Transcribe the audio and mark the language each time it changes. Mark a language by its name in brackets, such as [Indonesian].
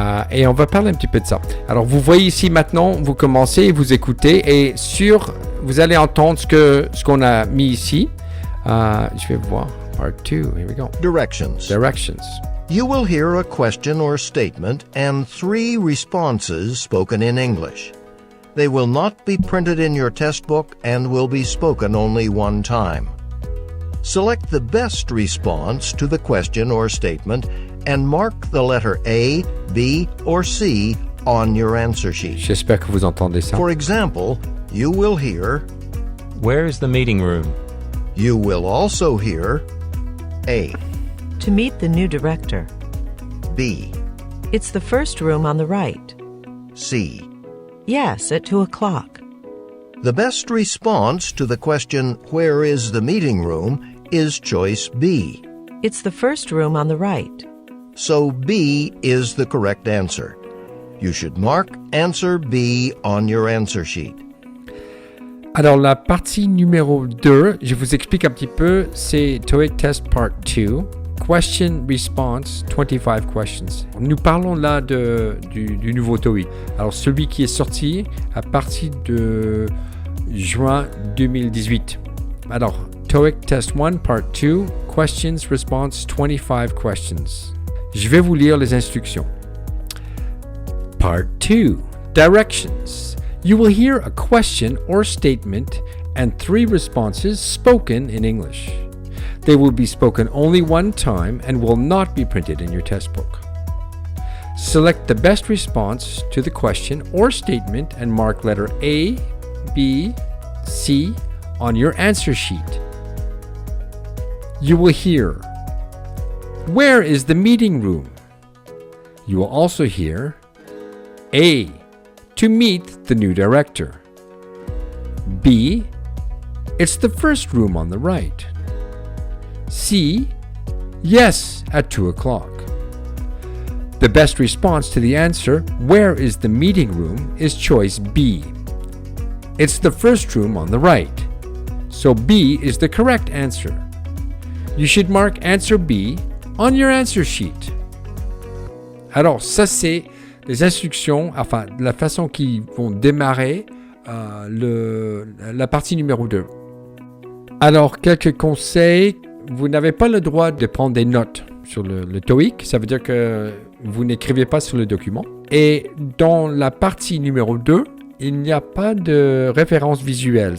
[French] Et on va parler un petit peu de ça. Alors, vous voyez ici maintenant, vous commencez, vous écoutez, et vous allez entendre ce qu'on a mis ici. Je vais voir. [English] Part 2, here we go. Directions. You will hear a question or statement and 3 responses spoken in English. They will not be printed in your test book and will be spoken only one time. Select the best response to the question or statement and mark the letter A, B, or C on your answer sheet. [French] J'espère que vous entendez ça. [English] For example, you will hear, where is the meeting room? You will also hear A. To meet the new director. B. It's the first room on the right. C. Yes, at 2 o'clock. The best response to the question, where is the meeting room, is choice B. It's the first room on the right. So B is the correct answer. You should mark answer B on your answer sheet. [French] Alors, la partie numéro 2, je vous explique un petit peu, c'est TOEIC Test Part 2, Question Response, 25 questions. Nous parlons là du nouveau TOEIC. Alors, celui qui est sorti à partir de juin 2018. Alors, TOEIC Test 1, Part 2, Questions Response, 25 questions. Je vais vous lire les instructions. [English] Part 2, Directions. You will hear a question or statement and 3 responses spoken in English. They will be spoken only one time and will not be printed in your test book. Select the best response to the question or statement and mark letter A, B, C on your answer sheet. You will hear, where is the meeting room? You will also hear, A, to meet the new director. B, it's the first room on the right. C, yes, at 2 o'clock. The best response to the answer, where is the meeting room, is choice B. It's the first room on the right. So B is the correct answer. You should mark answer B on your answer sheet. [French] Alors, ça c'est les instructions, enfin la façon qu'ils vont démarrer la partie numéro 2. Alors, quelques conseils. Vous n'avez pas le droit de prendre des notes sur le TOEIC. Ça veut dire que vous n'écrivez pas sur le document. Et dans la partie numéro 2, il n'y a pas de référence visuelle.